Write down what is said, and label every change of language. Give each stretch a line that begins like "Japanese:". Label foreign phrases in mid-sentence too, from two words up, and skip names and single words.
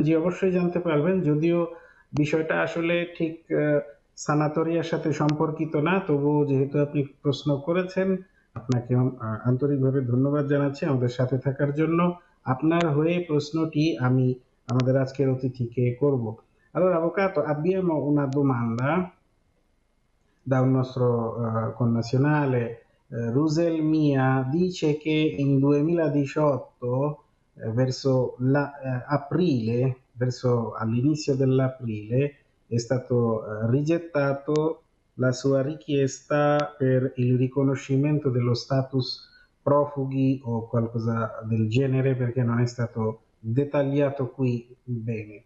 Bangla: জি, অবশ্যই জানতে পারবেন, যদিও বিষয়টা আসলে ঠিক সানাতোরিয়ার সাথে সম্পর্কিত না, তবুও যেহেতু আপনি প্রশ্ন করেছেন, আপনাকে আন্তরিকভাবে ধন্যবাদ জানাচ্ছি আমাদের সাথে থাকার জন্য। আপনার হয়ে প্রশ্নটি আমি আমাদের আজকের অতিথিকে করব।
Italian: Allora, avvocato, abbiamo una domanda da un nostro connazionale. Rusel Mia dice che in 2018, verso aprile, verso all'inizio dell'aprile, è stato rigettato la sua richiesta per il riconoscimento dello status profughi o qualcosa del genere, perché non è stato dettagliato qui bene.